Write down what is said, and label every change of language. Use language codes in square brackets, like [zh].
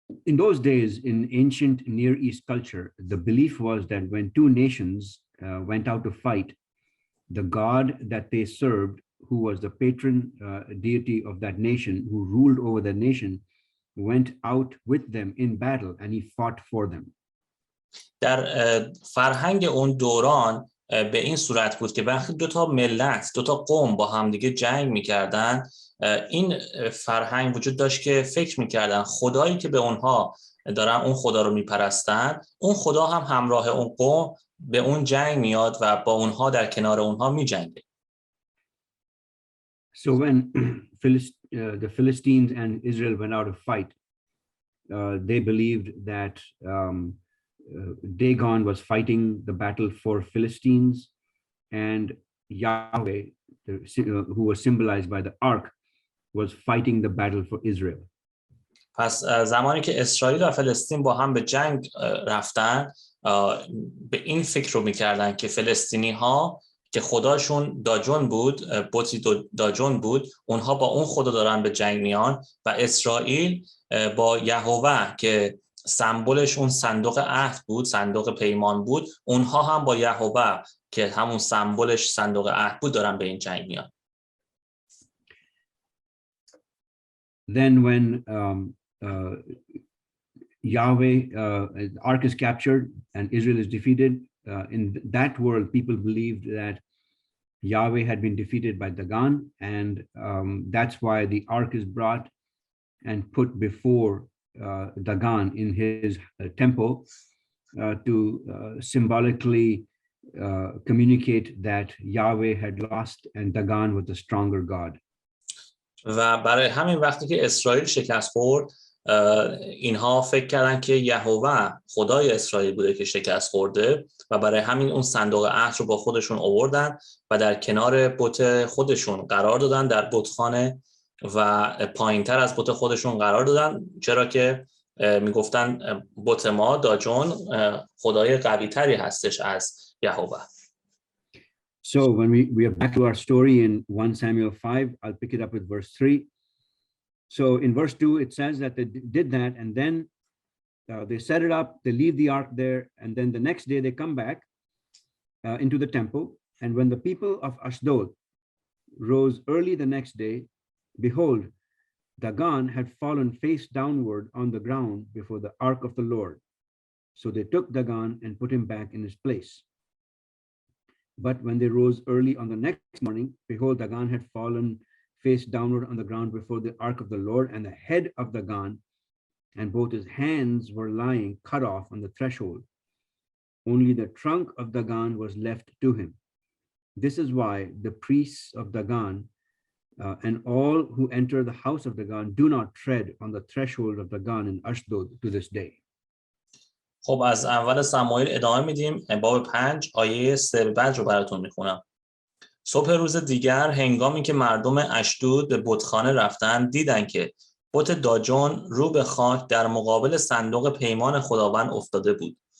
[en] In those days, in ancient Near East culture, the belief was that when two nations went out to fight, the God that they served, who was the patron deity of that nation, who ruled over the nation, went out with them in battle and he fought for them. [fa] در فرهنگ اون دوران به این صورت بود که وقتی دو تا ملت، دو تا قوم با همدیگه جنگ می‌کردن، این فرهنگ وجود داشت که فکر می‌کردن خدایی که به اونها دارن اون خدا رو میپرستن، اون خدا هم همراه اون قوم به اون جنگ میاد و با اونها در کنار اونها میجنگه. [en] So when the Philistines and Israel went out to fight, they believed that Dagon was fighting the battle for Philistines, and Yahweh, who was symbolized by the ark, was fighting the battle for Israel. [fa] پس زمانی که اسرائیل و فلسطین با هم به جنگ رفتن، به این فکر رو میکردن که فلسطینی ها که خداشون داجون بود، بتی داجون بود، اونها با اون خدا دارن به جنگ میان و اسرائیل با یهوه که سمبلش اون صندوق عهد بود، صندوق پیمان بود، اونها هم با یهوه که همون سمبلش صندوق عهد بود دارن به این جنگ میان. [en] Then when Yahweh, Ark is captured and Israel is defeated, in that world, people believed that Yahweh had been defeated by Dagon, and that's why the Ark is brought and put before Dagon in his temple to symbolically communicate that Yahweh had lost and Dagon was the stronger God. [fa] و برای همین وقتی که اسرائیل شکست خورد، اینها فکر کردن که یهوه خدای اسرائیل بوده که شکست خورده و برای همین اون صندوق عهد رو با خودشون آوردن و در کنار بت خودشون قرار دادن، در بتخانه و پایینتر از بت خودشون قرار دادن، چرا که میگفتن بت ما داجون خدای قوی تری هستش از یهوه. [en] So when we are back to our story in 1 Samuel 5, I'll pick it up with verse 3. So in verse 2, it says that they did that, and then they set it up, they leave the ark there, and then the next day they come back into the temple. And when the people of Ashdod rose early the next day, behold, Dagon had fallen face downward on the ground before the ark of the Lord. So they took Dagon and put him back in his place. But when they rose early on the next morning, behold, Dagon had fallen face downward on the ground before the ark of the Lord, and the head of Dagon and both his hands were lying cut off on the threshold. Only the trunk of Dagon was left to him. This is why the priests of Dagon and all who enter the house of Dagon do not tread on the threshold of Dagon in Ashdod to this day. [fa] خب از اول سموئیل ادامه میدیم. باب 5 آیه 3 بعد رو براتون میخونم. صبح روز دیگر هنگامی که مردم اشدود به بتخانه رفتند، دیدند که بت داجون رو به خاک در مقابل صندوق پیمان خداوند افتاده بود.